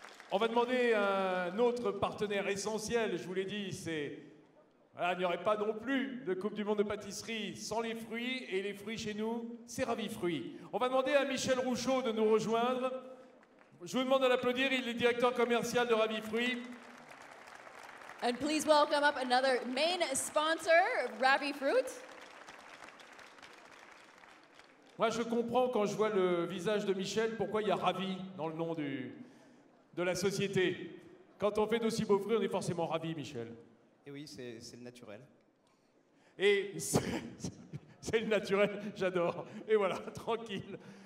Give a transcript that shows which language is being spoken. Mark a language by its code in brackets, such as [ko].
[fr] On va demander à un autre partenaire essentiel, je vous l'ai dit, voilà, il n'y aurait pas non plus de Coupe du Monde de pâtisserie sans les fruits, et les fruits chez nous, c'est Ravi Fruits. On va demander à Michel Rouchaud de nous rejoindre. Je vous demande de l'applaudir, il est directeur commercial de Ravi Fruits. [en] And please welcome up another main sponsor, Ravi Fruits. [fr] Moi, je comprends quand je vois le visage de Michel pourquoi il y a Ravi dans le nom de la société. Quand on fait d'aussi beaux fruits, on est forcément ravi, Michel. Et oui, c'est le naturel. Et c'est le naturel, j'adore. Et voilà, tranquille.